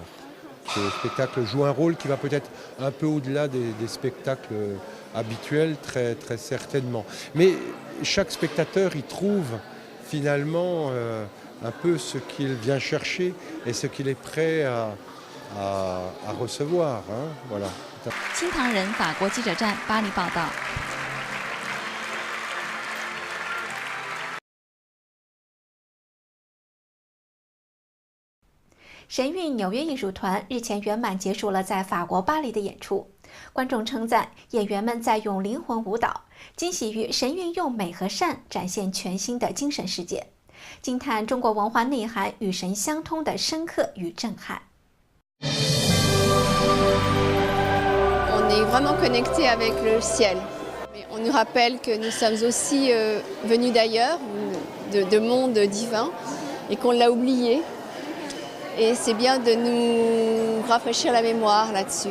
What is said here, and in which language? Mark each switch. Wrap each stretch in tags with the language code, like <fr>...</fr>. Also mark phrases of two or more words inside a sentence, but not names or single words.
<fr>Ce spectacle joue un rôle qui va peut-être un peu au-delà des spectacles habituels, très certainement. Mais chaque spectateur y trouve finalement un peu ce qu'il vient chercher et ce qu'il est prêt à recevoir. Hein, voilà.</fr> <zh>新唐人法国记者站巴黎报道。神韵纽约艺术团日前圆满结束了在法国巴黎的演出，观众称赞演员们在用灵魂舞蹈，惊喜于神韵用美和善展现全新的精神世界，惊叹中国文化内涵与神相通的深刻与震撼。</zh> <fr>On est vraiment connecté avec le ciel. On nous rappelle que nous sommes aussi venus d'ailleurs, de mondes divins, et qu'on l'a oublié. Et c'est bien de nous rafraîchir la mémoire là-dessus.</fr>